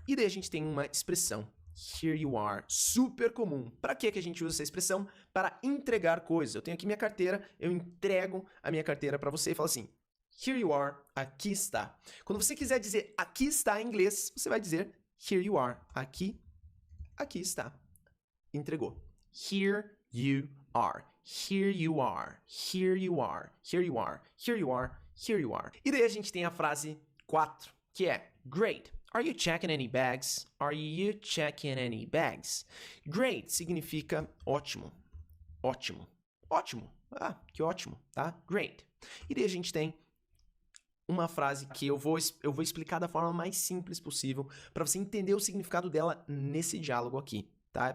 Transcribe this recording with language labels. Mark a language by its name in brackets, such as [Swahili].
[Portuguese] E daí a gente tem uma expressão. [English] Here you are, [Portuguese] super comum. Para que a gente usa essa expressão? Para entregar coisas. Eu tenho aqui minha carteira, eu entrego a minha carteira para você e falo assim, [English] here you are, [Portuguese] aqui está. Quando você quiser dizer aqui está em inglês, você vai dizer [English] here you are, [Portuguese] aqui está. Entregou. [English] Here you are, here you are, here you are, here you are, here you are, here you are. [Portuguese] E daí a gente tem a frase 4, que é great. [English] Are you checking any bags? Are you checking any bags? [Portuguese] Great significa ótimo. Ótimo. Ótimo. Ah, que ótimo, tá? Great. E daí a gente tem uma frase que eu vou explicar da forma mais simples possível para você entender o significado dela nesse diálogo aqui, tá?